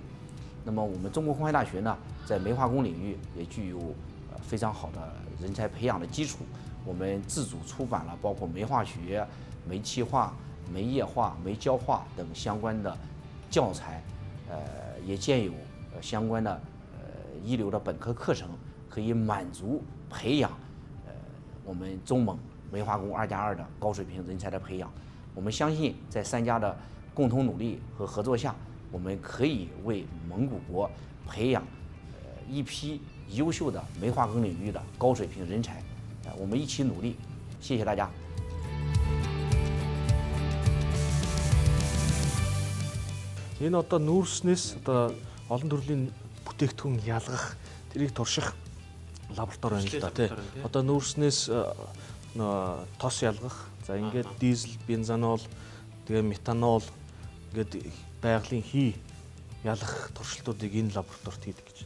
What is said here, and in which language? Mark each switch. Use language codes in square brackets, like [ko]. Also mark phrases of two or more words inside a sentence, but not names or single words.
[zh] 那么我们中国矿业大学呢，在煤化工领域也具有非常好的人才培养的基础，我们自主出版了包括煤化学、煤气化、煤液化、煤焦化等相关的教材，也建有相关的一流的本科课程，可以满足培养我们中蒙煤化工2+2的高水平人才的培养。我们相信，在3家的共同努力和合作下，我们可以为蒙古国培养一批优秀的煤化工领域的高水平人才。我们一起努力，谢谢大家。 [mn] Энэ одоо нүүрснээс одоо олон төрлийн бүтээгдэхүүн ялгах, тэрийг турших лаборатори байна л да тий. Одоо нүүрснээс тос ялгах, за ингээд дизель, бензанол, тэгээ метанол ингээд байгалийн хий ялгах туршилтуудыг энэ лабораторид хийдэг гэж.